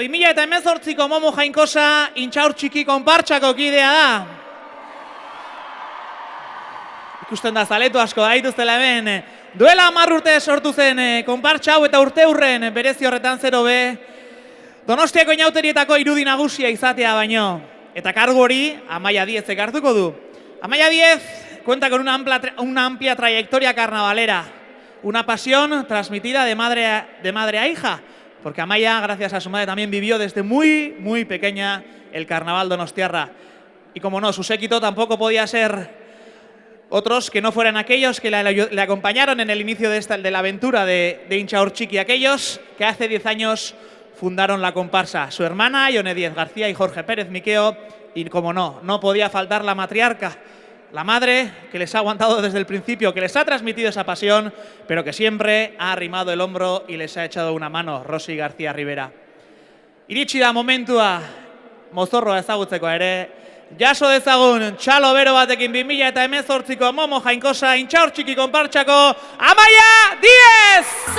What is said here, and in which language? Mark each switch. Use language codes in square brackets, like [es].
[eu] 2018ko Momo Jainkosa intxaur txiki konpartsako kidea da. Ikusten da zaletu asko daituztela hemen, Duela 10 urte sortu zen konpartsa hau eta urte hurren berezi horretan 0B Donostiako inauterietako irudi nagusia izatea baino. Eta kargu hori Amaia Diezek hartuko du. [es] Amaia Diez cuenta con una amplia trayectoria carnavalera, una pasión transmitida de madre a hija, porque Amaia, gracias a su madre, también vivió desde muy pequeña el carnaval donostiarra. Y como no, su séquito tampoco podía ser otros que no fueran aquellos que le acompañaron en el inicio de la aventura de Intxaurtxiki, aquellos que hace 10 años fundaron la comparsa. Su hermana, Ione Diez García y Jorge Pérez Miqueo, y como no podía faltar la matriarca, la madre que les ha aguantado desde el principio, que les ha transmitido esa pasión, pero que siempre ha arrimado el hombro y les ha echado una mano, Rosy García Rivera. [eu] Iritsi da momentua mozorroa ezagutzeko ere, jaso dezagun txalo bero batekin 2018ko Momo Jainkosa Intxaurtxiki konpartsako Amaia Diez!